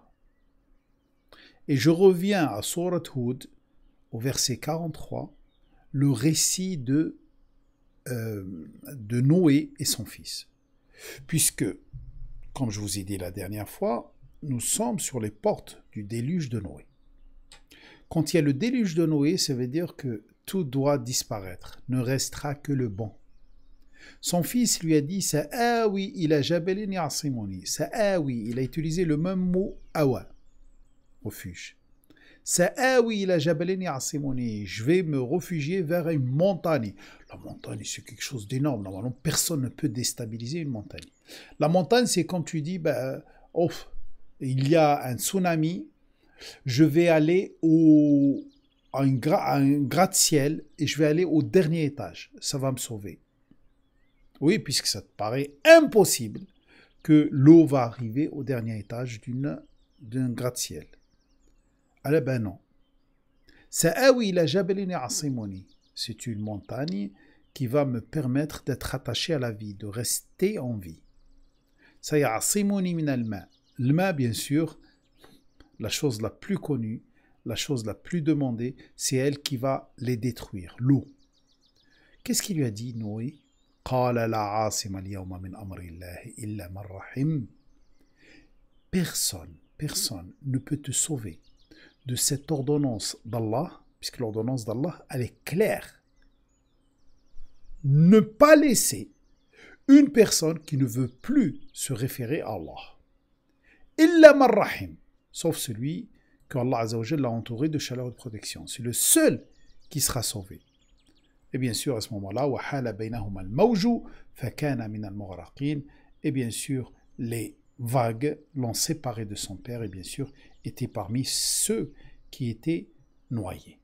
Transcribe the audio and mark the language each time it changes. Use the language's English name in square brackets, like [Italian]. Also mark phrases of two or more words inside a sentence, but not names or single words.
[French] Et je reviens à Surat Hud, au verset 43, le récit de Noé et son fils. Puisque, comme je vous ai dit la dernière fois, nous sommes sur les portes du déluge de Noé. Quand il y a le déluge de Noé, ça veut dire que tout doit disparaître, ne restera que le bon. Son fils lui a dit [Arabic] سآوي إلى جبل يعصمني. [French] Sa'awi, il a utilisé le même mot awa, refuge. [Arabic] سآوي إلى جبل يعصمني. [French] Je vais me réfugier vers une montagne. La montagne, c'est quelque chose d'énorme. Normalement, personne ne peut déstabiliser une montagne. La montagne, c'est quand tu dis il y a un tsunami, je vais aller à un gratte-ciel et je vais aller au dernier étage. Ça va me sauver. Oui, puisque ça te paraît impossible que l'eau va arriver au dernier étage d'un gratte-ciel. Alors ben non. [Arabic] سآوي إلى جبل يعصمني. [French] C'est une montagne qui va me permettre d'être attaché à la vie, de rester en vie. [Arabic] سيعصمني من الماء. [French] Le ma, bien sûr, la chose la plus connue, la chose la plus demandée, c'est elle qui va les détruire, l'eau. Qu'est-ce qu'il lui a dit, Noé? Personne ne peut te sauver de cette ordonnance d'Allah, puisque l'ordonnance d'Allah, elle est claire. Ne pas laisser une personne qui ne veut plus se référer à Allah. [Arabic] إلا من رحم, [French] sauf celui qu' [Arabic] الله عز وجل [French] l'a entouré de chaleur et de protection. C'est le seul qui sera sauvé. Et bien sûr, à ce moment-là, et bien sûr, les vagues l'ont séparé de son père et bien sûr, étaient parmi ceux qui étaient noyés.